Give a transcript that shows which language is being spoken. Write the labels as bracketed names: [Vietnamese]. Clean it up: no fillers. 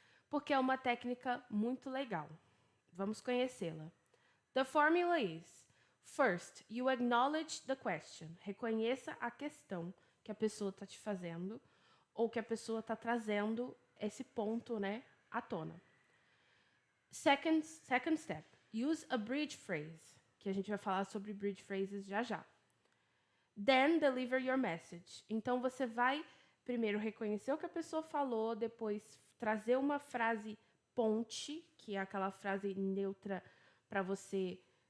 [Portuguese] Porque é uma técnica muito legal. Vamos conhecê-la. [English] The formula is: first, you acknowledge the question. [Portuguese] Reconheça a questão que a pessoa está te fazendo ou que a pessoa está trazendo esse ponto, né, à tona. [English] Second step, use a bridge phrase, [Portuguese] que a gente vai falar sobre bridge phrases já já. [English] Then deliver your message. [Portuguese] Então você vai primeiro reconhecer o que a pessoa falou, depois trazer uma frase ponte, que é aquela frase neutra para você.